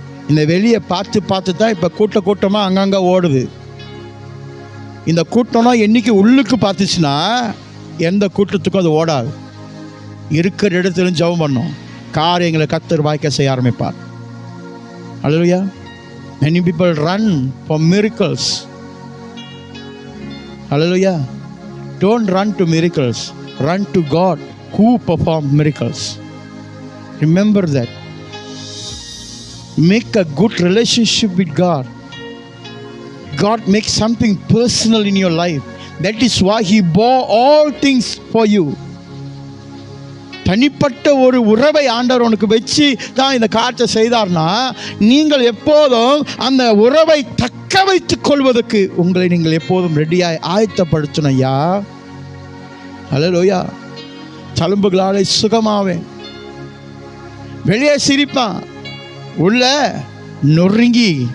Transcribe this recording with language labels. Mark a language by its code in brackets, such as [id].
[ta] இந்த வெளியே பார்த்து பார்த்து தான் இப்போ கூட்டமாக அங்கங்கே ஓடுது. இந்த கூட்டம்னா என்னைக்கு உள்ளுக்கு பார்த்துச்சுன்னா எந்த கூட்டத்துக்கும் அது ஓடாது. இருக்கிற இடத்துல ஜெபம் பண்ணும், காரியங்களை கர்த்தர் வாய்க்க செய்ய ஆரம்பிப்பார். அல்லேலூயா. [en] Many people run for miracles. Hallelujah. Don't run to miracles. Run to God who performs miracles. Remember that. Make a good relationship with God. God makes something personal in your life. That is why He bore all things for you. [ta] தனிப்பட்ட ஒரு உறவை ஆண்டவர் உனக்கு வச்சு தான் இந்த காரியத்தை செய்தார்னா நீங்கள் எப்போதும் அந்த உறவை தக்க வைத்துக் கொள்வதற்கு உங்களை நீங்கள் எப்போதும் ரெடியாய் ஆயத்தப்படுத்தணும் ஐயா. அல்லேலூயா. தழும்புகளாலே சுகமாவேன். வெளியே சிரிப்பான், உள்ள நொறுங்கி.